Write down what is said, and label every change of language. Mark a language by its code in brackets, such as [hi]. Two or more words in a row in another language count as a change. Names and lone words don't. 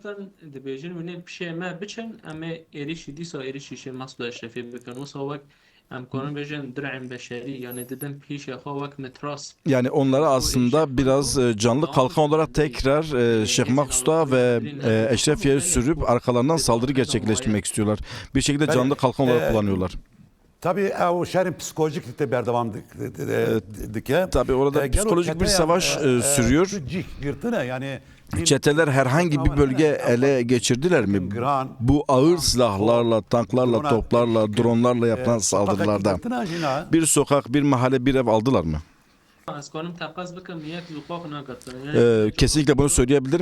[tr] Yani onlara aslında biraz canlı kalkan olarak tekrar Şeyh Maksut'a ve Eşrefiye'ye sürüp arkalarından saldırı gerçekleştirmek istiyorlar. Bir şekilde canlı kalkan olarak kullanıyorlar. Tabii o şehrin psikolojik de [ku] berdevam dike. [tr] Tabii orada psikolojik bir savaş sürüyor. Yani çeteler herhangi bir bölge ele geçirdiler mi? Bu ağır silahlarla, tanklarla, toplarla, dronlarla yapılan saldırılarda bir sokak, bir mahalle, bir ev aldılar mı? Kesinlikle bunu söyleyebilirim.